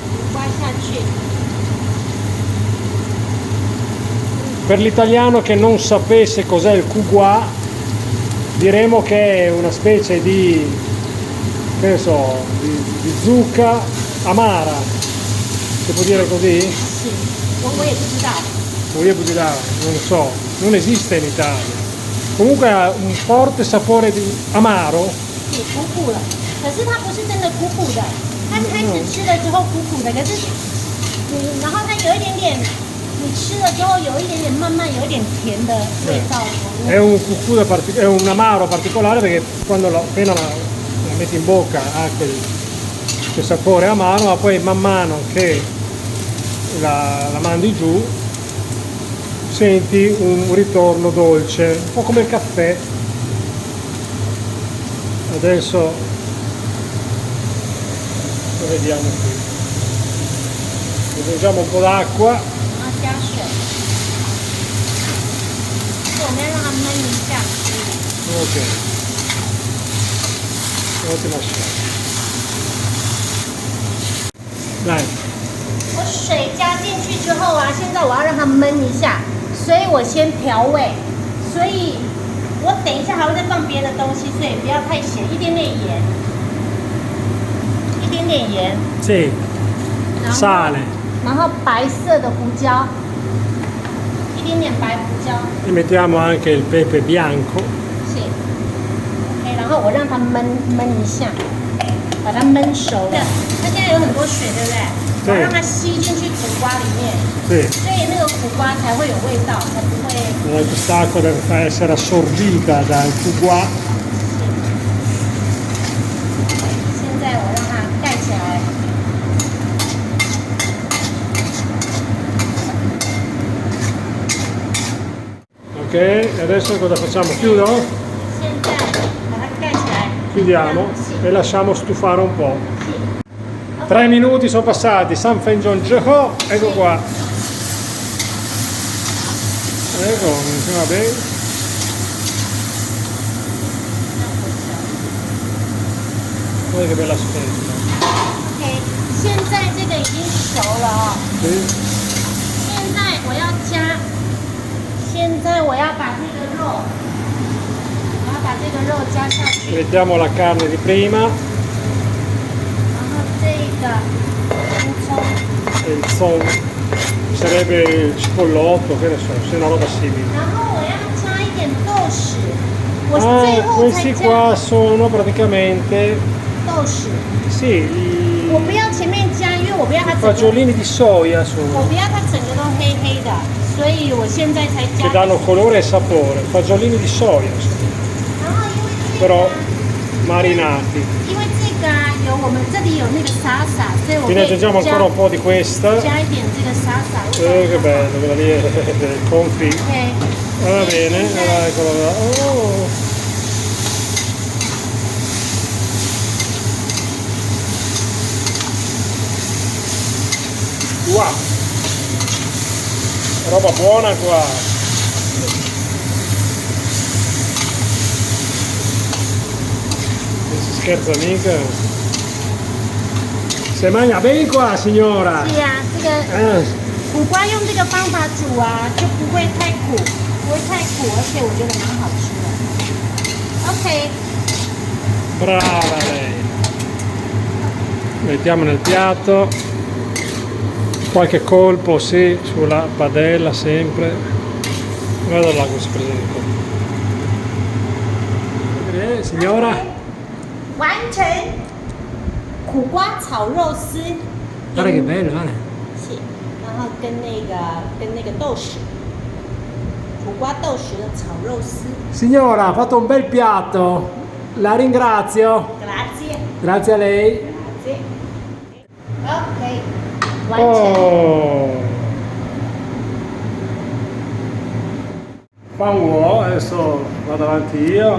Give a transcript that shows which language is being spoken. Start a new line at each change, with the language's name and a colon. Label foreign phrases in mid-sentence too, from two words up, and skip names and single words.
Italian: Per l'italiano che non sapesse cos'è il cuguà, diremo che è una specie di, che ne so, di zucca amara. Si può dire così? Sì, non so, non esiste in Italia. Comunque ha un forte sapore di amaro.
Chinese: 苦苦的，可是它不是真的苦苦的，它开始吃了之后苦苦的，可是然后它有一点点，你吃了之后有一点点慢慢有一点甜的味道。
Italian: È un cucù è un amaro particolare perché quando appena la metti in bocca ha quel sapore amaro, ma poi man mano che la mandi giù senti un ritorno dolce, un po' come il caffè. Adesso lo vediamo qui. Aggiungiamo un po' d'acqua. Ok. Ottima scelta. Dai.
Chinese: 我水加进去之后啊，现在我要让它焖一下，所以我先调味，所以我等一下还会再放别的东西，所以不要太咸，一点点盐，一点点盐。
Italian: Sì. Sale.
Chinese: 然后白色的胡椒，一点点白胡椒。
Italian: E mettiamo anche il pepe bianco. Sì.
Chinese: OK， 然后我让它焖一下，把它焖熟了。它现在有很多水，对不对？我让它吸进去苦瓜里面。
Italian: Sì.
Chinese: 所以那个苦瓜才会有味道，才不会。
Italian: Quest'acqua deve essere assorbita dal cuguà.
Chinese: 现在我让它盖起来。
Italian: Ok, adesso cosa facciamo? Chiudo?
Chinese: 现在把它盖起来。
Italian: Chiudiamo e lasciamo stufare un po'. 3 minuti sono passati, San Fenjon Jeho, ecco qua. Ecco, funziona bene. Guarda che bella spenta.
Chinese: OK， 现在这个已经熟了哦。现在我要加，现在我要把这个肉，加下去。
Italian: Mettiamo la carne di prima.
Chinese: 然后这个青葱，
Italian: e il zong sarebbe il cipollotto, che ne so, se è una roba simile.
Chinese: 然后我要加一点豆豉，我最 Ah, 后才
Italian: questi
Chinese: 加
Italian: qua sono praticamente
Chinese: 豆豉。
Italian: sì,
Chinese: 我不要前面加，因为我不要它
Italian: i
Chinese: 整个，
Italian: fagiolini di soia
Chinese: 我
Italian: sono
Chinese: 不要它整个都黑黑的，所以我现在才
Italian: che
Chinese: 加。
Italian: danno colore e sapore, fagiolini di soia sono,
Chinese: 然后因为这个
Italian: però marinati.
Chinese: 因为这个啊有我们这里有那个沙沙，所以我
Italian: Quindi
Chinese: 可以
Italian: aggiungiamo ancora un po' di questa.
Chinese: 加一点这个沙沙。
Italian: Che bello, quella lì è del confit. OK， Va bene, allora eccolo là. Oh. Wow, roba buona qua. Non si scherza mica. Se mangia bene qua, signora.
Chinese: 是啊，这个苦瓜用这个方法煮啊，就不会太苦，不会太苦，而且我觉得蛮好吃的。OK，
Italian: Brava lei. Mettiamo nel piatto. Qualche colpo sì, sulla padella sempre. Guarda là come si presenta. Signora?
Chinese: 完成苦瓜炒肉丝。
Italian: Guarda che bello, guarda.
Chinese: 是，然后跟那个豆豉，苦瓜豆豉的炒肉丝。
Italian: Signora, ha fatto un bel piatto. La ringrazio. Grazie. Grazie a lei. Grazie.
Chinese: OK，完成。 Oh.
Italian: Fanno, adesso vado avanti io